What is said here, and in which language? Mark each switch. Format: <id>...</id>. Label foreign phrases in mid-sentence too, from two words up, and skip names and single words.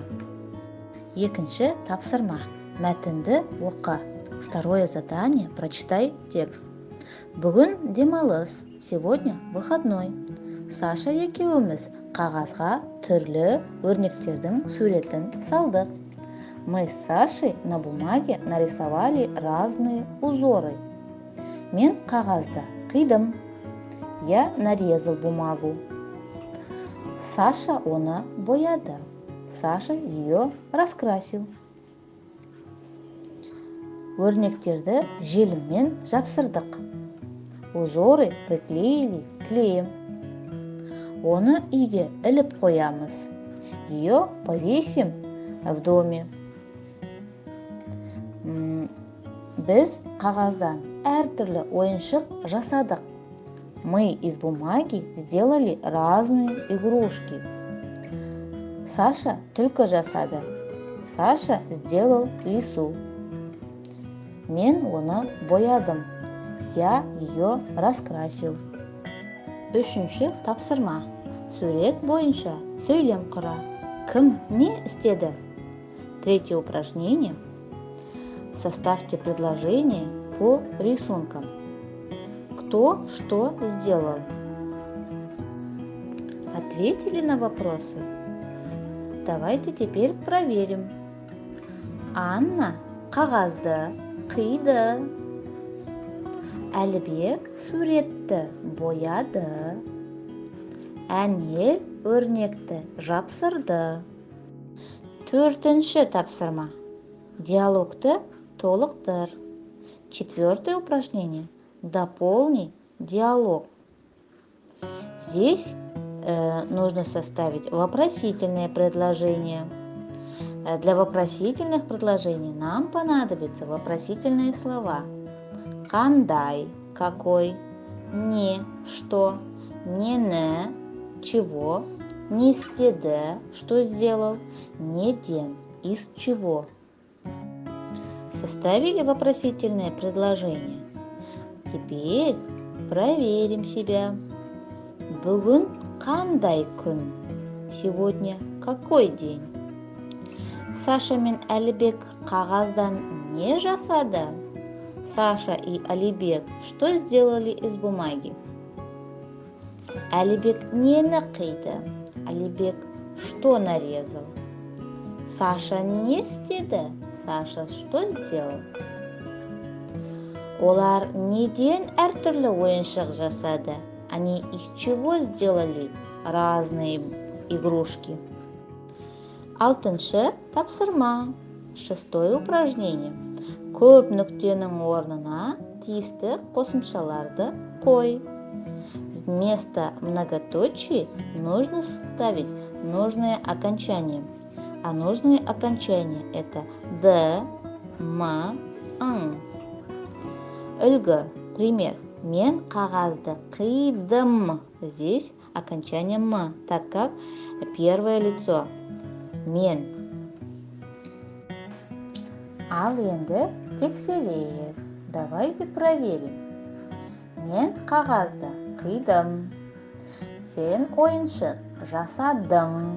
<kk>Екінші тапсырма. Мәтінді оқы.</kk> <ru>Второе задание. Прочитай текст.</ru> <kk>Бүгін демалыс.</kk> <ru>Сегодня выходной.</ru> <kk>Саша екеуміз қағазға түрлі өрнектердің суретін салдық.</kk> <ru>Мы с Сашей на бумаге нарисовали разные узоры.</ru> <kk>Мен қағазды қидым.</kk> <ru>Я нарезал бумагу.</ru> <kk>Саша оны бояды. Саша</kk> <ru>ее раскрасил.</ru> <kk>Өрнектерді желіммен жапсырдық.</kk> <ru>Узоры приклеили клеем.</ru> <kk>Оны үйге іліп қоямыз.</kk> <ru>Ее повесим в доме.</ru> <kk>Біз қағаздан әртүрлі ойыншық жасадық.</kk> <ru>Мы из бумаги сделали разные игрушки.</ru> <kk>Саша түлкі жасады.</kk> <ru>Саша сделал лису.</ru> <kk>Мен оны боядым.</kk> <ru>Я ее раскрасил.</ru> <kk>Үшінші тапсырма. Сурет бойынша сөйлем құра. Кім не істеді?</kk> <ru>Третье упражнение. Составьте предложение по рисункам. Кто что сделал? Ответили на вопросы? Давайте теперь проверим.</ru> <kk>Анна қағазды қиды. Әлібек суретті бояды. Әнел өрнекті жапсырды. Төртінші тапсырма. Диалогты толықтыр.</kk> <ru>Четвертое упражнение. Дополни диалог. Здесь нужно составить вопросительные предложения. Для вопросительных предложений нам понадобятся вопросительные слова. Қандай, какой, не, что, не, чего,</ru> <kk>не істеді,</kk> <ru>что сделал, неден, из чего. Составили вопросительное предложение? Теперь проверим себя.</ru> <kk>Бүгін қандай күн?</kk> <ru>Сегодня какой день?</ru> <kk>Саша мен Әлібек қағаздан не жасады?</kk> <ru>Саша и Алибек что сделали из бумаги?</ru> <kk>Алибек нені қиды? Алибек</kk> <ru>что нарезал?</ru> <kk>Саша не істеді? Саша</kk> <ru>что сделал?</ru> <kk>Олар неден әртүрлі ойыншық жасады?</kk> <ru>Они из чего сделали разные игрушки?</ru> <kk>Алтыншы тапсырма.</kk> <ru>Шестое упражнение.</ru> <kk>Көп нүктенің орнына тиісті қосымшаларды қой.</kk> <ru>Вместо многоточий нужно ставить нужное окончание. А нужное окончание это д, м, ң.</ru> <kk>Үлгі. Пример. Мен қағазды қидым.</kk> <ru>Здесь окончание м, так как первое лицо.</ru> <kk>Мен. Ал енді тексерейік.</kk> <ru>Давайте проверим.</ru> <kk>Мен қағазды қидым. Сен ойыншық жасадың.</kk>